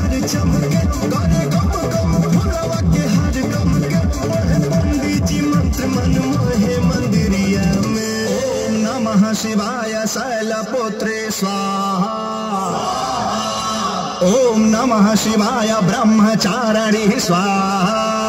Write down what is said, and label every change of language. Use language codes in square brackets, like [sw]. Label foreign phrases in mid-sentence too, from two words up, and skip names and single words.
[bho] चमके करे गम गम फुलवा के हर गम के पढ़े पंडित जी मंत्र मन मोहे मंदिरिया में। [sa] ओम नमः शिवाय शैलपुत्रे स्वाहा। ओम नमः शिवाय ब्रह्मचारिणी स्वाहा।